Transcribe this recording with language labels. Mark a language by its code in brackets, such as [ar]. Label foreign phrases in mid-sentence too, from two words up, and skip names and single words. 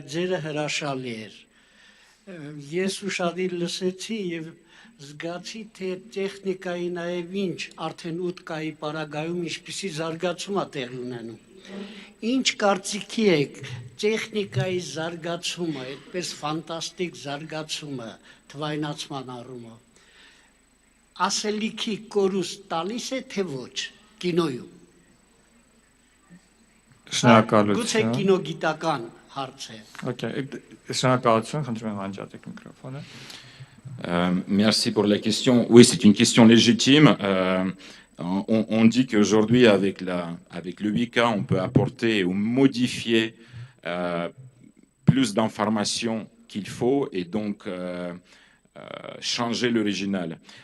[hy] ձերը հրաշալի էր։ Ես ուշադիր լսեցի եւ զգացի, թե տեխնիկայի նաեւ ինչ արդեն 8K-ի պարագայում ինչպիսի զարգացում է տեղի ունենում։ Ինչ կարծիքի եք տեխնիկայի զարգացումը, այդպես ֆանտաստիկ զարգացումը թվայնացման առումով։ ասելիքի կորուստ տալիս է թե ոչ կինոյում։ Շնորհակալություն։ Գուցե կինոգիտական հարց է։ Okay, շնորհակալություն, խնդրում եմ անջատեք միկրոֆոնը։ [fr] Merci pour la question. Oui, c'est une question légitime. On dit qu'aujourd'hui, avec le 8K, on peut apporter ou modifier plus d'informations qu'il faut et donc changer l'original.